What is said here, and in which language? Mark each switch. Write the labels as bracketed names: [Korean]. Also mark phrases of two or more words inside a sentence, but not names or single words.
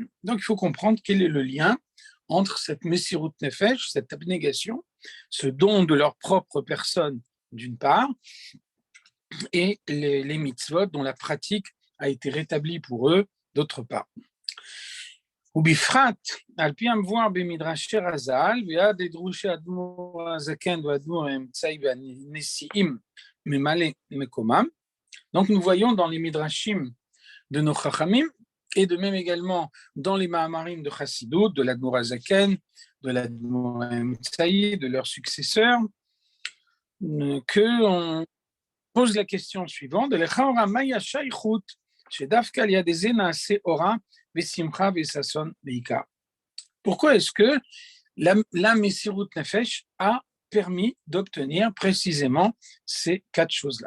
[French] Donc il faut comprendre quel est le lien entre cette [Hebrew] מסירות נפש, [French] cette abnégation, ce don de leur propre personne d'une part, et les mitzvot dont la pratique a été rétablie pour eux d'autre part. [Hebrew] ובפרט, על פי המבואר במדרשי רז"ל, ויד דרושי האדמו"ר הזקן והאדמו"ר האמצעי והנשיאים ממלא מקומם. [French] Donc nous voyons dans les midrashim de nos chachamim, et de même également dans les Mahamarim de Chassidut, de l'Admor HaZaken, de l'Admor HaEmtsaï, de leurs successeurs, qu'on pose la question suivante, pourquoi est-ce que la [Hebrew] מסירות נפש [French] a permis d'obtenir précisément ces 4 choses-là?